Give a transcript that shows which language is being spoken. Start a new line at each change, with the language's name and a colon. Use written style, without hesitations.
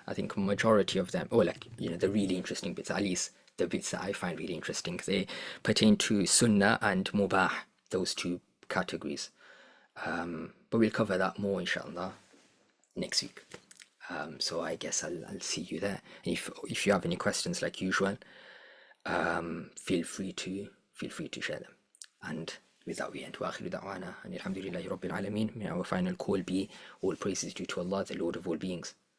English: I think majority of them, or like, you know, the really interesting bits, at least the bits that I find really interesting, they pertain to Sunnah and Mubah, those two categories. But we'll cover that more, inshallah, next week. So I guess I'll see you there. And if you have any questions, like usual, feel free to share them. And with that we end.
Arabic: وآخر دعوانا أن الحمد لله رب العالمين.
English: May our final call be all praises due to Allah, the Lord of all beings.